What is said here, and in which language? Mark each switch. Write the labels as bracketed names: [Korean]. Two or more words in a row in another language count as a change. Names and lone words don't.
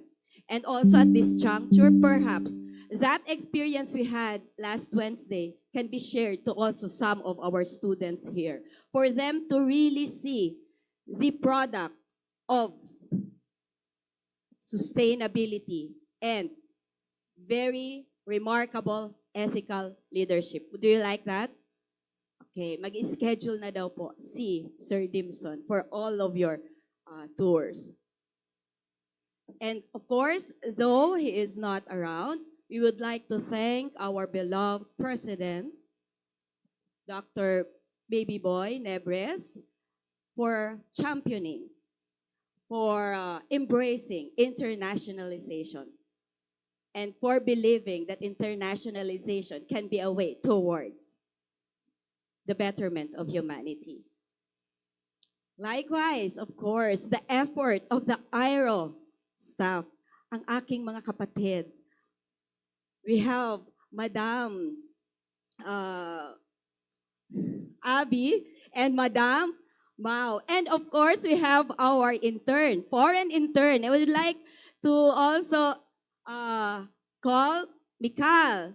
[English] And also at this juncture, perhaps, that experience we had last Wednesday can be shared to also some of our students here for them to really see the product of sustainability and very remarkable ethical leadership. Do you like that? [Filipino] Okay, mag-schedule na daw po si Sir Dimson [English] for all of your tours. And of course, though he is not around, we would like to thank our beloved President, Dr. Baby Boy Nebres, for championing, for embracing internationalization, and for believing that internationalization can be a way towards the betterment of humanity. Likewise, of course, the effort of the IRO staff, [Filipino] ang aking mga kapatid. [English] We have Madam Abby and Madam Mao. And of course, we have our intern, foreign intern. I would like to also call Mikal.